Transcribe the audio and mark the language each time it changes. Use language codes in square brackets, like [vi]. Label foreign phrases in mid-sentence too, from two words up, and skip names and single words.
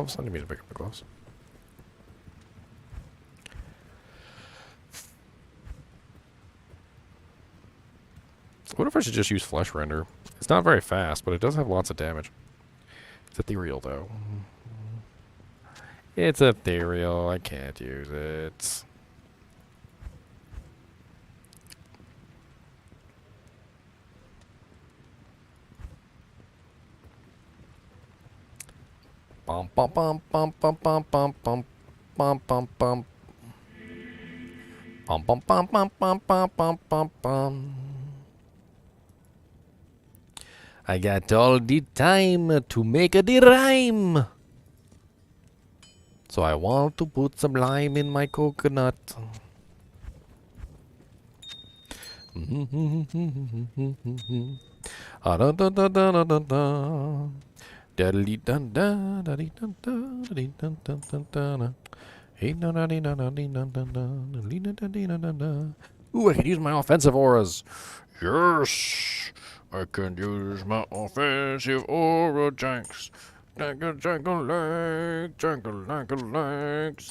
[en] I didn't mean to pick up the gloves. What if I should just use Flesh Render? It's not very fast, but it does have lots of damage. It's ethereal, though. It's ethereal. I can't use it. Bum bum bum bum bum bum bum bum bum bum bum. Bum bum bum bum bum bum bum bum bum. I got all the time to make the rhyme. So I want to put some lime in my coconut. Ah da da da da da da da. Daddly dun da daddy dun da daddy dun dun dun dun. Hey da da dee da da dee dun dun dun dee da da dee da da da. Ooh, I can use my offensive auras. Yes, I can use my offensive aura janks. Jangle jangle legs, jangle jangle legs.